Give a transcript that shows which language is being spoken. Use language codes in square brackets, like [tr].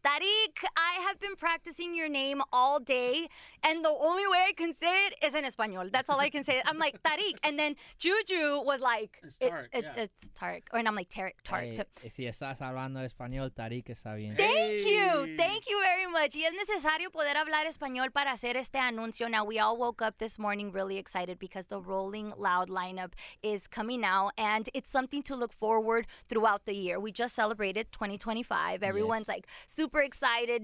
[en] Tariq, I have been practicing your name all day, and the only way I can say it is in Espanol. That's all I can say. I'm like, Tariq. And then JuJu was like, it's Tariq. It's Tariq. And I'm like, Tariq. [es] Si estás hablando español, Tariq está bien. [en] Thank you. Thank you very much. [es] Y es necesario poder hablar español para hacer este anuncio. [en] Now, we all woke up this morning really excited because the Rolling Loud lineup is coming out, and it's something to look forward throughout the year. We just celebrated 2025. Everyone's like super excited.